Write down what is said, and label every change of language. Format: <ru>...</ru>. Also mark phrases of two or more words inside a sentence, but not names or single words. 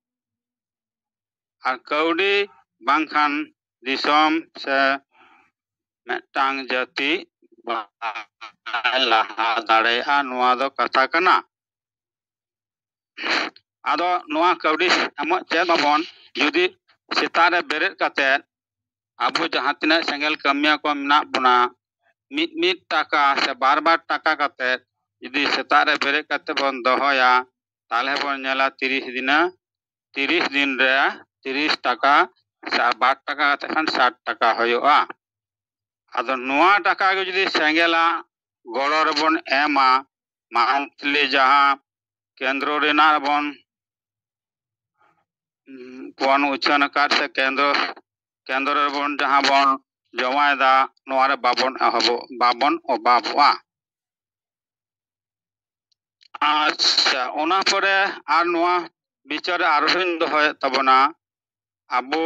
<sat>ᱟᱨ ᱠᱟᱹᱣᱰᱤ ᱵᱟᱝᱠᱷᱟᱱ ᱫᱤᱥᱚᱢ ᱥᱮ ᱢᱤᱫᱴᱟᱝ ᱡᱟᱹᱛᱤ ᱵᱟᱭ ᱞᱟᱦᱟ ᱫᱟᱲᱮᱭᱟᱜᱼᱟ ᱱᱚᱣᱟ ᱫᱚ ᱠᱟᱛᱷᱟ ᱠᱟᱱᱟ ᱟᱫᱚ ᱱᱚᱣᱟ ᱠᱟᱹᱣᱰᱤ ᱮᱢᱚᱜ ᱪᱮᱫ ᱟᱵᱚᱱ ᱡᱩᱫᱤ ᱥᱮᱛᱟᱜ ᱨᱮ ᱵᱮᱨᱮᱫ ᱠᱟᱛᱮᱫ ᱟᱵᱚ ᱡᱟᱦᱟᱸ ᱛᱤᱱᱟᱹᱜ ᱥᱮᱸᱜᱮᱞ ᱠᱟᱹᱢᱤᱭᱟᱹ ko ᱢᱮᱱᱟᱜ ᱵᱚᱱᱟ ᱢᱤᱫ ᱴᱟᱠᱟ ᱥᱮ ᱵᱟᱨ ᱴᱟᱠᱟ ᱠᱟᱛᱮᱫ ᱡᱩᱫᱤ ᱥᱮᱛᱟᱜ ᱨᱮ ᱵᱮᱨᱮᱫ ᱠᱟᱛᱮᱫ ᱵᱚᱱ ᱫᱚᱦᱚᱭᱟ ᱛᱟᱦᱞᱮ ᱵᱚᱱ ᱧᱮᱞᱟ 30 दिन रे 30 টাকা ᱥᱮ 2 টাকা ᱠᱟᱛᱮ ᱠᱷᱟᱱ 60 টাকা ᱦᱩᱭᱩᱜᱼᱟ ᱟᱫᱚ ᱱᱚᱣᱟ ᱴᱟᱠᱟ ᱜᱮ ᱡᱩᱫᱤ ᱥᱮᱸᱜᱮᱞᱟᱜ ᱜᱚᱲᱚ ᱨᱮᱵᱚᱱ ᱮᱢᱟ ᱢᱟᱱᱛᱷᱞᱤ ᱡᱟᱦᱟᱸ ᱠᱮᱱᱫᱨᱚ ᱨᱮᱱᱟᱜ ᱵᱚᱱ ᱩᱪᱷᱟᱹᱱ ᱟᱠᱟᱫ ᱥᱮ ᱠᱮᱱᱫᱨᱚ ᱨᱮᱵᱚᱱ ᱡᱟᱦᱟᱸ ᱵᱚᱱ ᱡᱚᱢᱟᱭᱮᱫᱟ ᱱᱚᱣᱟ ᱨᱮ ᱵᱟᱵᱚᱱ ᱚᱵᱷᱟᱵᱚᱜᱼᱟ ᱟᱪᱪᱷᱟ ᱚᱱᱟ ᱯᱚᱨᱮ ᱟᱨ ᱱᱚᱣᱟ ᱵᱤᱪᱟᱹᱨ ᱨᱮ ᱟᱨᱦᱚᱸᱧ ᱫᱚᱦᱚᱭᱮᱫ ᱛᱟᱵᱚᱱᱟ ᱟᱵᱚ</sat>